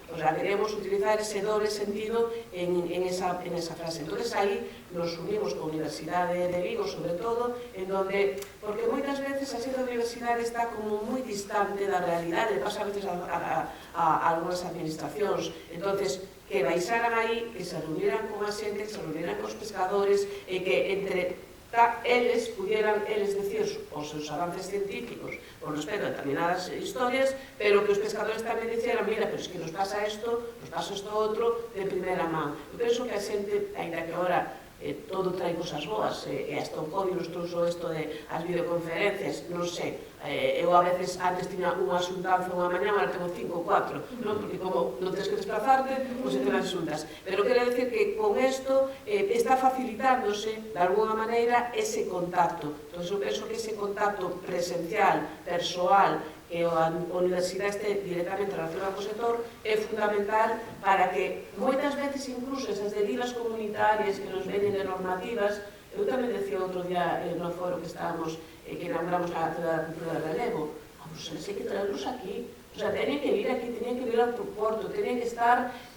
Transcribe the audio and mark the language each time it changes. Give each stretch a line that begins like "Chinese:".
Spanish: O sea, queremos utilizar ese doble sentido en esa frase.
Galician: Entonces aí nos unimos con a Universidade de Vigo, sobre todo, en donde, porque moitas veces a xente da universidade está como moi distante da realidade, pasa a veces a algunhas administracións. Entonces, que baixaran aí, que se reunieran con a xente, que se reunieran cos pescadores e que entre eles pudieran decir os seus avances científicos con respecto a determinadas historias, pero que os pescadores tamén dixeran, mira, pero es que nos pasa isto outro de primeira man. Eu penso que a xente, ainda que agora todo trae cosas boas, e hasta o COVID nos trouxo isto de as videoconferencias, non sei, eu a veces antes tiña unha xuntanza unha mañá, agora tengo 5 ou 4, non? Porque como non tens que desplazarte, pois se te nas xuntas. Pero quero decir que con isto está facilitándose, de alguna maneira, ese contacto. Entón, eu penso que ese contacto presencial, persoal, que a universidade este directamente relacionada co sector é fundamental para que moitas veces incluso esas derivas comunitarias que nos venen de normativas, eu tamén decía outro día no foro que estábamos, que inauguramos a cultura de relevo, pues hai que traerlos aquí, o sea, teñen que vir aquí, teñen que vir ao porto, teñen que estar